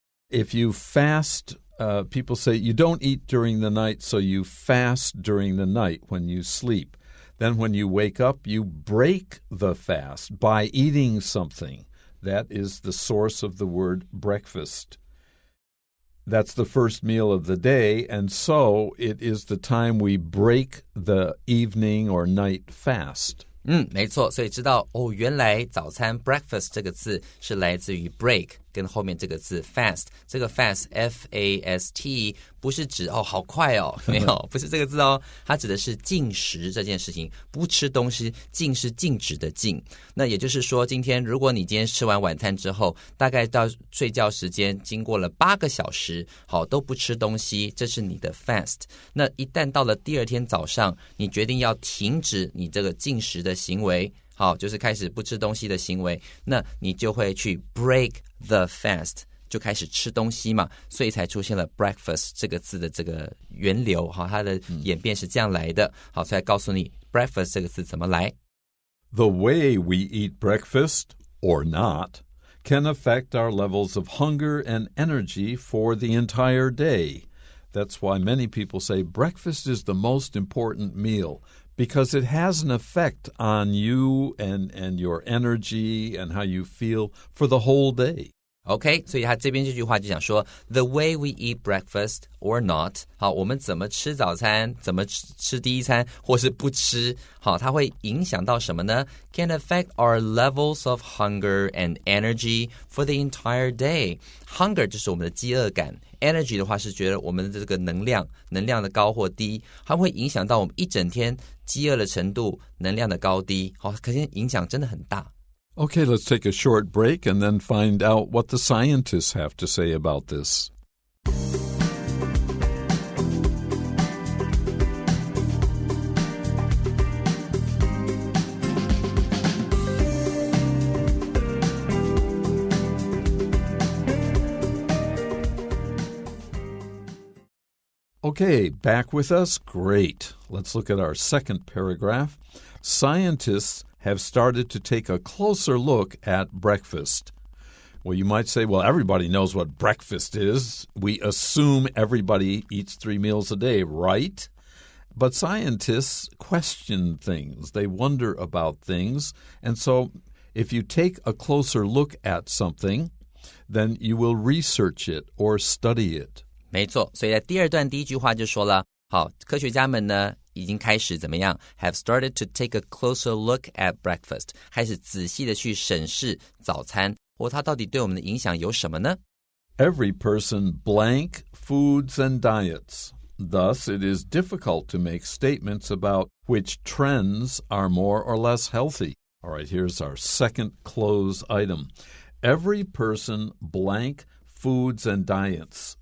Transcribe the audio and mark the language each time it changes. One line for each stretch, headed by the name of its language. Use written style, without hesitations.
English: If you fast, people say you don't eat during the night, so you fast during the night when you sleep.Then when you wake up, you break the fast by eating something. That is the source of the word breakfast. That's the first meal of the day, and so it is the time we break the evening or night fast.
Chinese: 没错，所以知道原来早餐 breakfast 这个字是来自于 break 跟后面这个字 fast， 这个 fast F-A-S-T 不是指好快没有，不是这个字它指的是禁食这件事情，不吃东西，禁是禁止的禁。那也就是说，如果你今天吃完晚餐之后，大概到睡觉时间经过了8个小时，都不吃东西，这是你的 fast。那一旦到了第2天早上，你决定要停止你这个禁食的行为，就是开始不吃东西的行为，那你就会去
English: break the fast，
Chinese: 就开始吃东西嘛，所以才出现了 breakfast 这个字的这个源流，它的演变是这样来的。好，所以告诉你 breakfast 这个字怎么来。
English: The way we eat breakfast, or not, can affect our levels of hunger and energy for the entire day. That's why many people say breakfast is the most important meal.Because it has an effect on you and your energy and how you feel for the whole day.
Chinese: OK， 所以他这边这句话就讲说
English: The way we eat breakfast or not，
Chinese: 好，我们怎么吃早餐，怎么吃第一餐，或是不吃，好，它会影响到什么呢？
English: Can affect our levels of hunger and energy for the entire day.
Chinese: Hunger 就是我们的饥饿感， energy 的话是觉得我们的这个能量的高或低，它会影响到我们一整天饥饿的程度，能量的高低，好，可见影响真的很大。
English: Okay, let's take a short break and then find out what the scientists have to say about this. Okay, back with us? Great. Let's look at our second paragraph. Scientists have started to take a closer look at breakfast. Well, you might say, well, everybody knows what breakfast is. We assume everybody eats 3 meals a day, right? But scientists question things. They wonder about things. And so if you take a closer look at something, then you will research it or study it.
Chinese: 没错，所以在第2段第1句话就说了，好，科学家们呢已经开始怎么样
English: have started to take a closer look at breakfast，
Chinese: 开始仔细的去审视早餐，它到底对我们的影响有什么呢？
English: Every person blank foods and diets. Thus, it is difficult to make statements about which trends are more or less healthy. All right, here's our second cloze item. Every person blank foods and diets.